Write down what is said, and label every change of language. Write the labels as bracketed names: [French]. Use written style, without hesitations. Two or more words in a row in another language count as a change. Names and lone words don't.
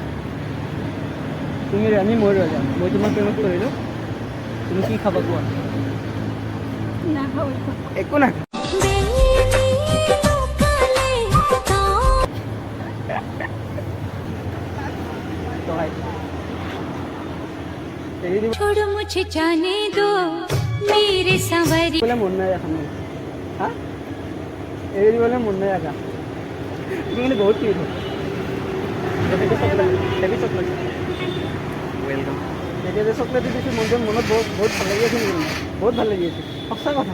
[Assamese] তুমি ৰাণী, মই ৰজা, মই তোমাৰ প্ৰেমত কৰিলোঁ, তুমি কি খাবা কোৱা? নাখাওঁ একো নাই। এৰি দিব [Hindi] छोड़ो मुझे जाने दो मेरे संवरी [Assamese] বলে মন নাই এখন হা, এৰি দিবলৈ মন নাই আকা। তুমি কিন্তু বহুত কিউট হয়। ৱেলকাম। এতিয়া যে চকলেট দিছোঁ মনটো মনত বহুত ভাল লাগি আছে নেকি? বহুত ভাল লাগি আছে, সঁচা কথা।